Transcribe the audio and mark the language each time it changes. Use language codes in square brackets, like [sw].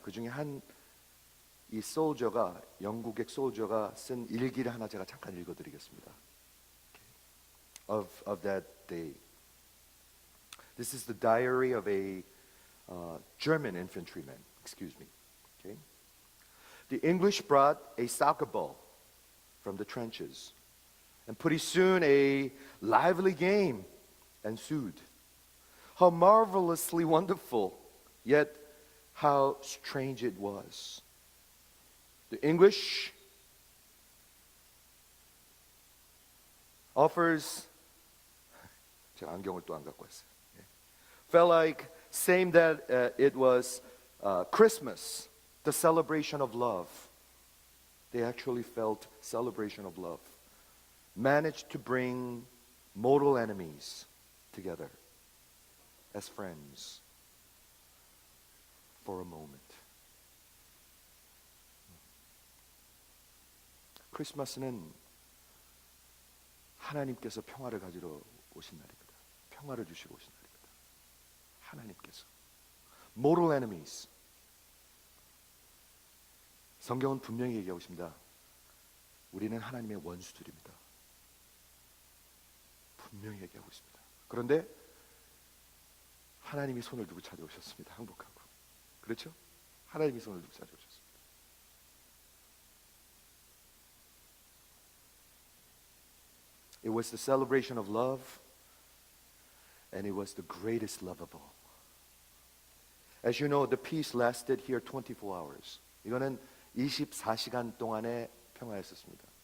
[ko] 그 중에 이 솔저가 영국의 솔저가 쓴 일기를 하나 제가 잠깐 읽어드리겠습니다. [en] Of that day. This is the diary of a German infantryman. Excuse me. Okay. The English brought a soccer ball from the trenches, and pretty soon a lively game ensued. How marvelously wonderful, yet how strange it was. The English offers, [ko] 제가 안경을 또 안 갖고 왔어요. [en] Felt like saying that it was Christmas, the celebration of love. They actually felt celebration of love. Managed to bring mortal enemies together as friends for a moment. [ko] 크리스마스는 하나님께서 평화를 가지러 오신 날입니다. 평화를 주시러 오신 날입니다. 하나님께서. [en] Mortal enemies. [ko] 성경은 분명히 얘기하고 있습니다. 우리는 하나님의 원수들입니다. 분명히 얘기하고 있습니다. 그런데 하나님이 손을 두고 찾아오셨습니다. 항복하고. 그렇죠? 하나님이 손을 두고 찾아오셨습니다. [en] It was the celebration of love, and it was the greatest love of all. As you know, the peace lasted here 24 hours. [ko] 이거는 24시간 동안의 평화였었습니다.